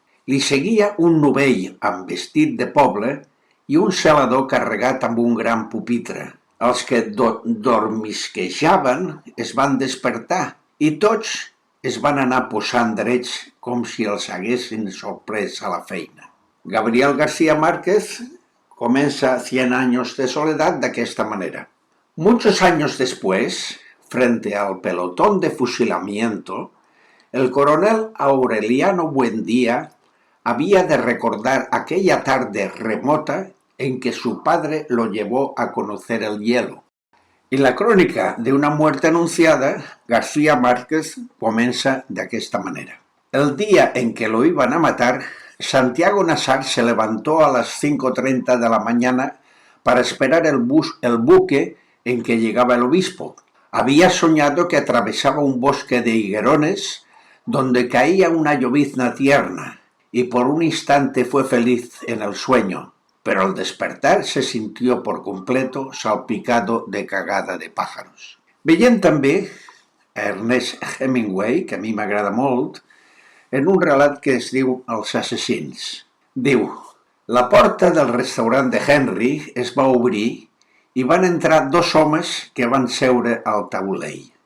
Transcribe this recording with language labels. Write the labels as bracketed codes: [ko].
[ca] Li seguia un novell amb vestit de poble i un celador carregat amb un gran pupitre. Els que dormisquejaven es van despertar i tots es van anar posant drets com si els haguessin sorprès a la feina». [es] Gabriel García Márquez comienza Cien años de soledad de esta manera. Muchos años después, frente al pelotón de fusilamiento, el coronel Aureliano Buendía había de recordar aquella tarde remota en que su padre lo llevó a conocer el hielo. En la crónica de una muerte anunciada, García Márquez comienza de esta manera. El día en que lo iban a matar, Santiago Nassar se levantó a las 5:30 de la mañana para esperar el buque en que llegaba el obispo. Había soñado que atravesaba un bosque de higuerones donde caía una llovizna tierna y por un instante fue feliz en el sueño, pero al despertar se sintió por completo salpicado de cagada de pájaros. [ca] Veiem també a Ernest Hemingway, que a mi m'agrada molt, en un relat que es diu Els assassins. Diu: «La porta del restaurant de Henry es va obrir i van entrar dos homes que van seure al taulell.